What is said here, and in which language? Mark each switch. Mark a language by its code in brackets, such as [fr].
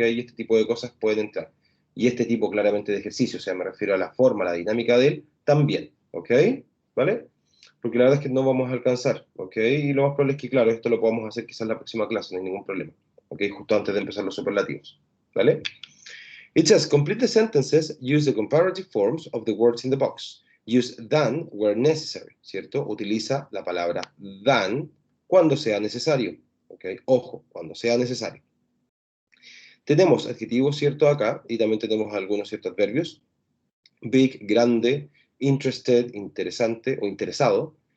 [es] Y este tipo de cosas pueden entrar. Y este tipo claramente de ejercicio, o sea, me refiero a la forma, a la dinámica de él, también, ¿ok? ¿Vale? Porque la verdad es que no vamos a alcanzar, ¿ok? Y lo más probable es que, claro, esto lo podamos hacer quizás en la próxima clase, no hay ningún problema, ¿ok? Justo antes de empezar los superlativos, ¿vale? [en] It says, complete the sentences, use the comparative forms of the words in the box. Use than where necessary, [es] ¿cierto? Utiliza la palabra than cuando sea necesario, ¿ok? Ojo, cuando sea necesario. Tenemos adjetivos, ¿cierto? Acá, y también tenemos algunos ciertos adverbios. Big, grande, interested, interesante o interesado.